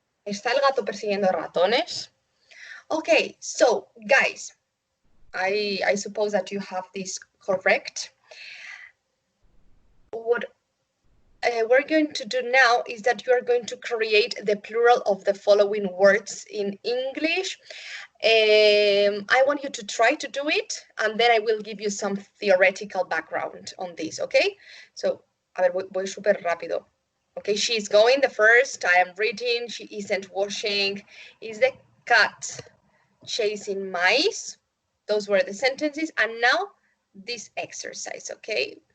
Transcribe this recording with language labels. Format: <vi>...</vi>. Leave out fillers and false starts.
<es>¿Está el gato persiguiendo ratones?</es> <en>Okay, so guys, I suppose that you have this correct. What we're going to do now is that you are going to create the plural of the following words in English. I want you to try to do it, and then I will give you some theoretical background on this, okay?</en> <es>So, a ver, voy súper rápido.</es> <en>Okay, she's going the first, I am reading, she isn't washing. Is the cat chasing mice? Those were the sentences, and now this exercise, okay?</en>